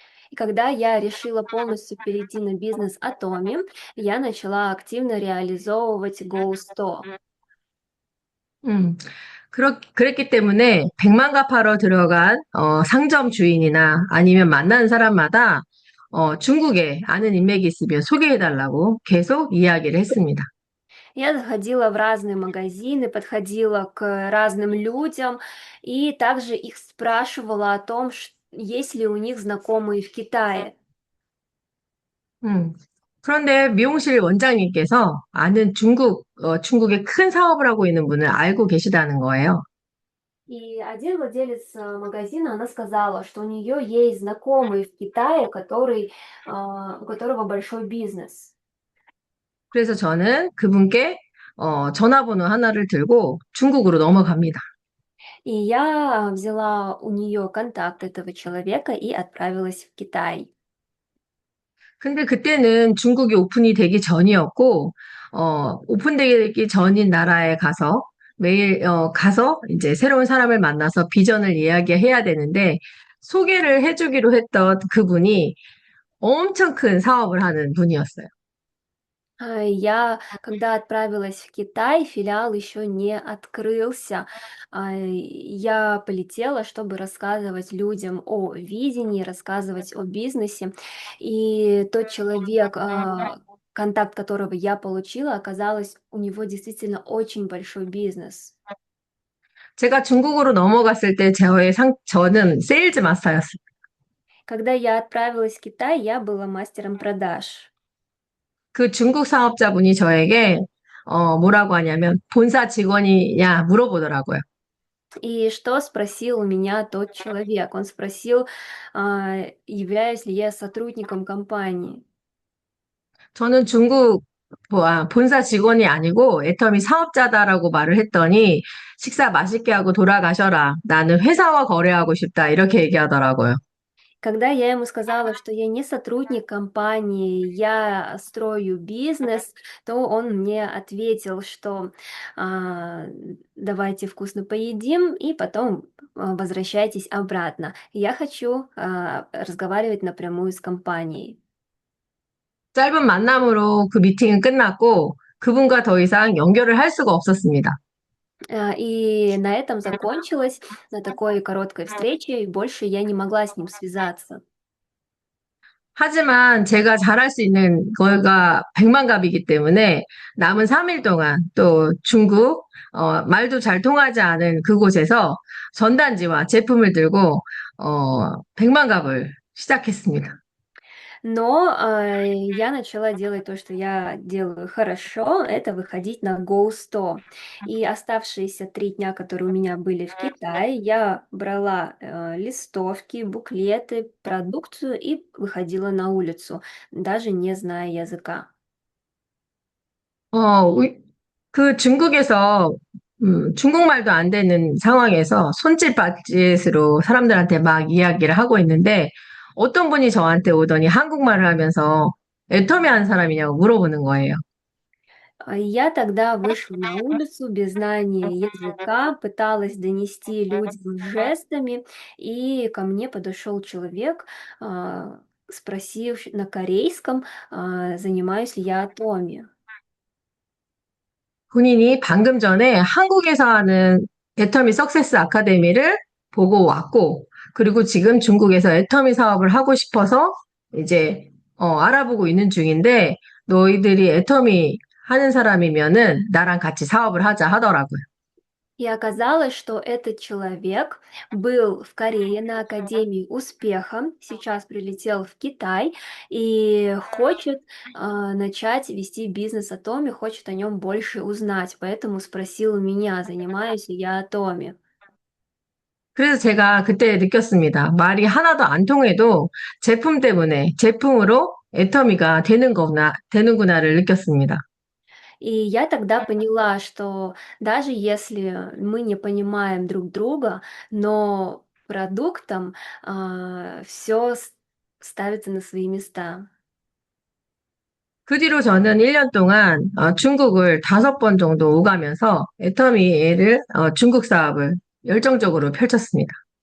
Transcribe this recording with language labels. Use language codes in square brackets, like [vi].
[ru] И когда я решила полностью перейти на бизнес Atomy, я начала активно реализовывать Go 100. [ko] 음, 그랬기 때문에 백만갑 하러 들어간, 상점 주인이나 아니면 만나는 사람마다, 중국에 아는 인맥이 있으면 소개해달라고 계속 이야기를 했습니다. [ru] Я заходила в разные магазины, подходила к разным людям и также их спрашивала о том, есть ли у них знакомые в Китае. 음. [ko] 그런데 미용실 원장님께서 아는 중국의 큰 사업을 하고 있는 분을 알고 계시다는 거예요. [ru] И один владелец магазина, она сказала, что у нее есть знакомый в Китае, у которого большой бизнес. [ko] 그래서 저는 그분께 전화번호 하나를 들고 중국으로 넘어갑니다. [ru] И я взяла у нее контакт этого человека и отправилась в Китай. [ko] 근데 그때는 중국이 오픈이 되기 전이었고, 오픈되기 전인 나라에 가서 매일, 가서 이제 새로운 사람을 만나서 비전을 이야기해야 되는데, 소개를 해주기로 했던 그분이 엄청 큰 사업을 하는 분이었어요. [ru] Когда отправилась в Китай, филиал еще не открылся. Я полетела, чтобы рассказывать людям о видении, рассказывать о бизнесе. И тот человек, контакт которого я получила, оказалось, у него действительно очень большой бизнес. [ko] 제가 중국으로 넘어갔을 때 저는 세일즈 마스터였어요. [ru] Когда я отправилась в Китай, я была мастером продаж. [ko] 그 중국 사업자분이 저에게 뭐라고 하냐면 본사 직원이냐 물어보더라고요. [ru] И что спросил у меня тот человек? Он спросил, являюсь ли я сотрудником компании. [ko] 저는 본사 직원이 아니고 애터미 사업자다라고 말을 했더니 식사 맛있게 하고 돌아가셔라. 나는 회사와 거래하고 싶다. 이렇게 얘기하더라고요. [ru] Когда я ему сказала, что я не сотрудник компании, я строю бизнес, то он мне ответил, что а, давайте вкусно поедим и потом возвращайтесь обратно. Я хочу разговаривать напрямую с компанией. [ko] 짧은 만남으로 그 미팅은 끝났고 그분과 더 이상 연결을 할 수가 없었습니다. [ru] И на этом закончилось, на такой короткой встрече, и больше я не могла с ним связаться. [ko] 하지만 제가 잘할 수 있는 거가 백만갑이기 때문에 남은 3일 동안 또 중국, 말도 잘 통하지 않은 그곳에서 전단지와 제품을 들고, 백만갑을 시작했습니다. [ru] Но я начала делать то, что я делаю хорошо, это выходить на Go100. И оставшиеся 3 дня, которые у меня были в Китае, я брала листовки, буклеты, продукцию и выходила на улицу, даже не зная языка. [ko] 그 중국에서, 중국말도 안 되는 상황에서 손짓발짓으로 사람들한테 막 이야기를 하고 있는데 어떤 분이 저한테 오더니 한국말을 하면서 애터미 하는 사람이냐고 물어보는 거예요. [ru] Я тогда вышла на улицу без знания языка, пыталась донести людям жестами, и ко мне подошел человек, спросив на корейском, занимаюсь ли я атоми. [ko] 본인이 방금 전에 한국에서 하는 애터미 석세스 아카데미를 보고 왔고, 그리고 지금 중국에서 애터미 사업을 하고 싶어서 이제, 알아보고 있는 중인데, 너희들이 애터미 하는 사람이면은 나랑 같이 사업을 하자 하더라고요. [ru] И оказалось, что этот человек был в Корее на Академии успеха, сейчас прилетел в Китай и хочет начать вести бизнес Атоми, хочет о нем больше узнать, поэтому спросил у меня, занимаюсь ли я Атоми. [ko] 그래서 제가 그때 느꼈습니다. 말이 하나도 안 통해도 제품 때문에, 제품으로 애터미가 되는구나를 느꼈습니다. [ru] И я тогда поняла, что даже если мы не понимаем друг друга, но продуктом все ставится на свои места. [ko] 그 뒤로 저는 1년 동안 중국을 5번 정도 오가면서 애터미를 중국 사업을 열정적으로 펼쳤습니다.